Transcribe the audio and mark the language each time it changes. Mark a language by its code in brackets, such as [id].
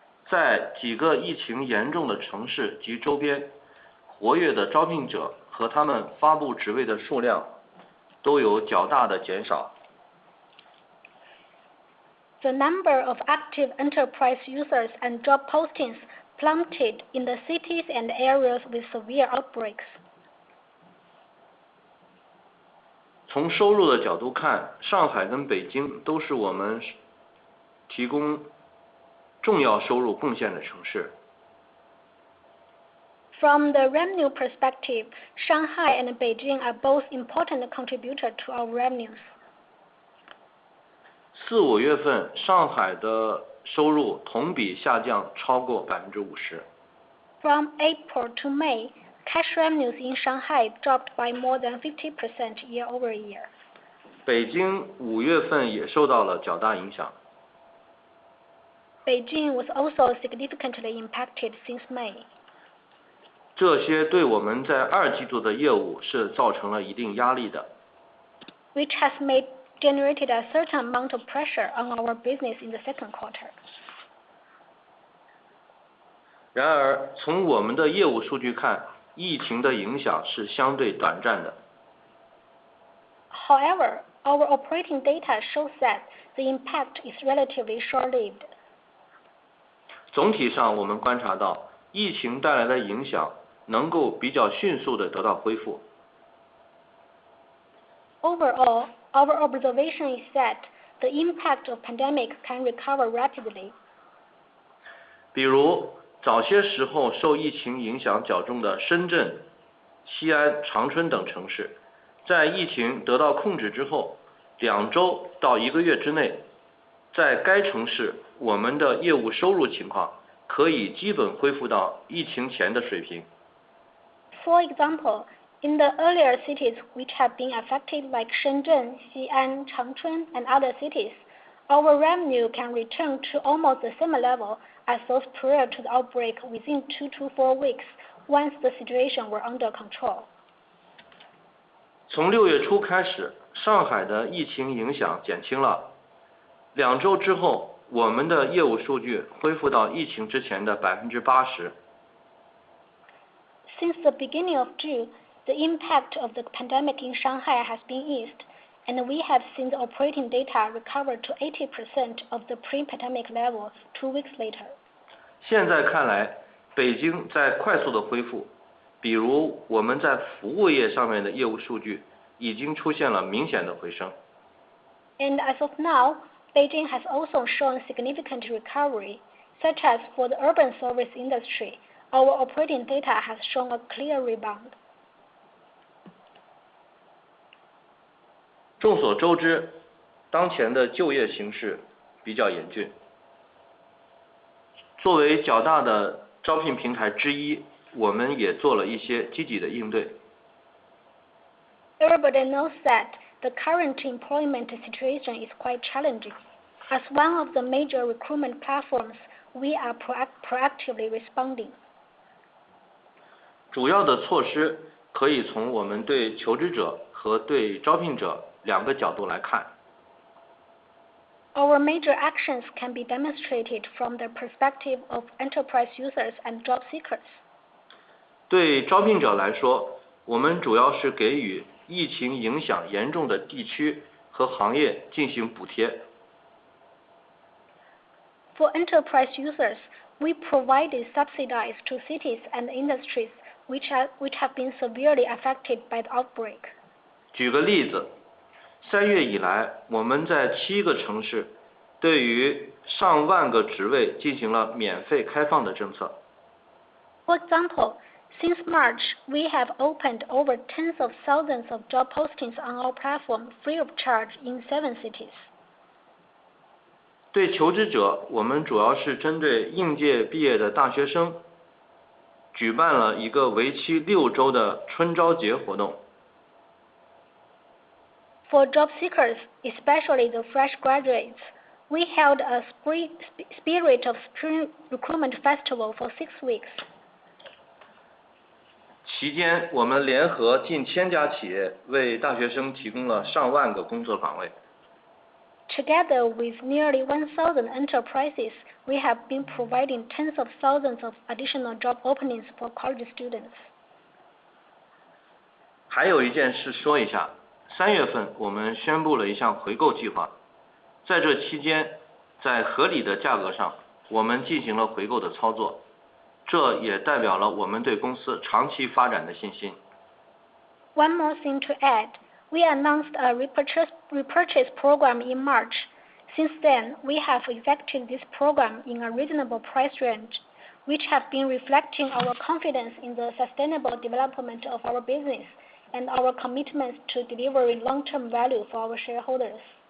[zh] 在几个疫情严重的城市及周边，活跃的招聘者和他们发布职位的数量都有较大的减少。 [en] The number of active enterprise users and job postings plummeted in the cities and areas with severe outbreaks. [zh] 从收入的角度看，上海跟北京都是我们提供重要收入贡献的城市。 [en] From the revenue perspective, Shanghai and Beijing are both important contributors to our revenues. [zh] 4、5月份，上海的收入同比下降超过50%。 [en] From April to May, cash revenues in Shanghai dropped by more than 50% year-over-year. [zh] 北京5月份也受到了较大影响。 [en] Beijing was also significantly impacted since May. [zh] 这些对我们在2季度的业务是造成了一定压力的。 [en] Which has generated a certain amount of pressure on our business in the second quarter. [zh] 然而，从我们的业务数据看，疫情的影响是相对短暂的。 [en] However, our operating data shows that the impact is relatively short-lived. [zh] 总体上，我们观察到，疫情带来的影响能够比较迅速地得到恢复。 [en] Overall, our observation is that the impact of pandemic can recover rapidly. [zh] 比如，早些时候受疫情影响较重的深圳、西安、长春等城市，在疫情得到控制之后，2周到1个月之内，在该城市我们的业务收入情况可以基本恢复到疫情前的水平。 [en] For example, in the earlier cities which have been affected like Shenzhen, Xi'an, Changchun, and other cities, our revenue can return to almost the same level as those prior to the outbreak within 2 to 4 weeks once the situation were under control. [zh] 从6月初开始，上海的疫情影响减轻了，2周之后，我们的业务数据恢复到疫情之前的80%。 [en] Since the beginning of June, the impact of the pandemic in Shanghai has been eased, and we have seen the operating data recover to 80% of the pre-pandemic level 2 weeks later. [zh] 现在看来，北京在快速的恢复，比如我们在服务业上面的业务数据已经出现了明显的回升。 [en] And as of now, Beijing has also shown significant recovery, such as for the urban service industry, our operating data has shown a clear rebound. [zh] 众所周知，当前的就业形势比较严峻。作为较大的招聘平台之一，我们也做了一些积极的应对。 [en] Everybody knows that the current employment situation is quite challenging. As one of the major recruitment platforms, we are proactively responding. [zh] 主要的措施可以从我们对求职者和对招聘者两个角度来看。 [en] Our major actions can be demonstrated from the perspective of enterprise users and job seekers. [zh] 对招聘者来说，我们主要是给予疫情影响严重的地区和行业进行补贴。 [en] For enterprise users, we provided subsidies to cities and industries which have been severely affected by the outbreak. [zh] 举个例子，3月以来，我们在7个城市对于上万个职位进行了免费开放的政策。 [en] For example, since March, we have opened over tens of thousands of job postings on our platform free of charge in 7 cities. [zh] 对求职者，我们主要是针对应届毕业的大学生，举办了一个为期6周的春招节活动。 [en] For job seekers, especially the fresh graduates, we held a Spirit of Spring recruitment festival for 6 weeks. [zh] 期间，我们联合近1000家企业，为大学生提供了上万个工作岗位。 [en] Together with nearly 1,000 enterprises, we have been providing tens of thousands of additional job openings for college students. [zh] 还有一件事说一下，3月份我们宣布了一项回购计划，在这期间，在合理的价格上，我们进行了回购的操作，这也代表了我们对公司长期发展的信心。 [en] One more thing to add, we announced a repurchase program in March. Since then, we have effected this program in a reasonable price range, which have been reflecting our confidence in the sustainable development of our business and our commitment to delivering long-term value for our shareholders.